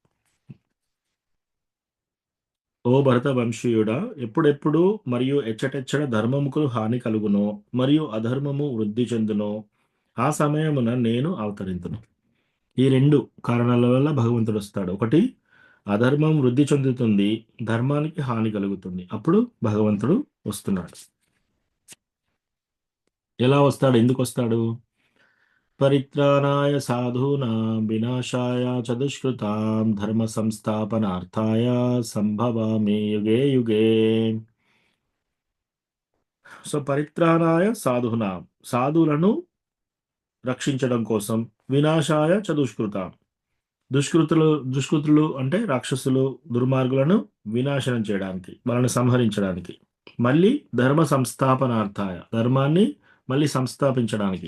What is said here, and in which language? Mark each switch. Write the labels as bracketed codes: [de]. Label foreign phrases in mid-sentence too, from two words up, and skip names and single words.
[te] ఓ భరత వంశీయుడా, ఎప్పుడెప్పుడు మరియు ఎచ్చటెచ్చట ధర్మముకు హాని కలుగునో మరియు అధర్మము వృద్ధి చెందునో ఆ సమయమున నేను అవతరింతును. ఈ 2 కారణాల వల్ల భగవంతుడు వస్తాడు. ఒకటి, అధర్మం వృద్ధి చెందుతుంది, ధర్మానికి హాని కలుగుతుంది. అప్పుడు భగవంతుడు వస్తున్నాడు. ఎలా వస్తాడు? ఎందుకు వస్తాడు? [sa] పరిత్రాణాయ సాధూనాం వినాశాయ చ దుష్కృతాం ధర్మ సంస్థాపనార్థాయ సంభవామి యుగే యుగే. [te] సో [sa] పరిత్రాణాయ సాధూనాం, [te] సాధువులను రక్షించడం కోసం, [sa] వినాశాయ చ దుష్కృతాం, [te] దుష్కృతులు అంటే రాక్షసులు, దుర్మార్గులను వినాశనం చేయడానికి, వాళ్ళని సంహరించడానికి, మళ్ళీ [sa] ధర్మ సంస్థాపనార్థాయ, [te] ధర్మాన్ని మళ్ళీ సంస్థాపించడానికి.